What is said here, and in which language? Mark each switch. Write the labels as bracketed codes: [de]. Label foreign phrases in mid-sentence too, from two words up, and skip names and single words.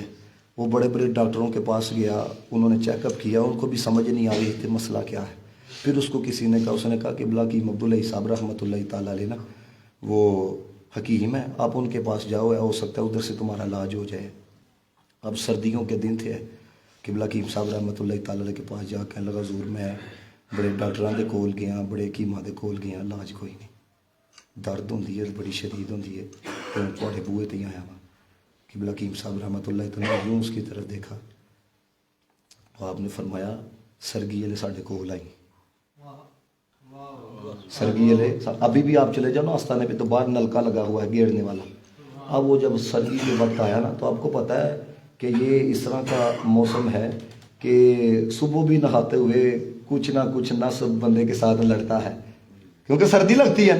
[ur] وہ بڑے بڑے ڈاکٹروں کے پاس گیا، انہوں نے چیک اپ کیا، ان کو بھی سمجھ نہیں آ رہی کہ مسئلہ کیا ہے۔ پھر اس کو کسی نے کہا، اس نے کہا کہ بلاکی عبداللہ صاحب رحمۃ اللہ تعالیٰ علیہ نا وہ حکیم ہے، آپ ان کے پاس جاؤ، ہو سکتا ہے ادھر سے تمہارا علاج ہو جائے۔ اب سردیوں کے دن تھے قبلہ حکیم صاحب رحمۃ اللہ تعالیٰ کے پاس جا کہنے لگا حضور [pa] میں بڑے ڈاکٹراں دے کول گیا، بڑے حکیماں دے کول گیا، علاج کوئی نہیں، درد ہوندی ہے بڑی شدید ہوندی ہے، تو تھوڑے بوہے تے آیا وا. [ur] قبلہ حکیم صاحب رحمۃ اللہ تعالیٰ یوں اس کی طرف دیکھا، آپ نے فرمایا [pa] سرگی والے ساڈے کول آئی, [ur] سرگی والے ابھی بھی آپ چلے جاؤ نا آستانے پے تو باہر نلکا لگا ہوا ہے گیڑنے والا. اب وہ جب سرگی کے وقت آیا نا تو آپ کو پتا ہے کہ یہ اس طرح کا موسم ہے کہ صبح بھی نہاتے ہوئے کچھ نہ کچھ نس بندے کے ساتھ لڑتا ہے کیونکہ سردی لگتی ہے.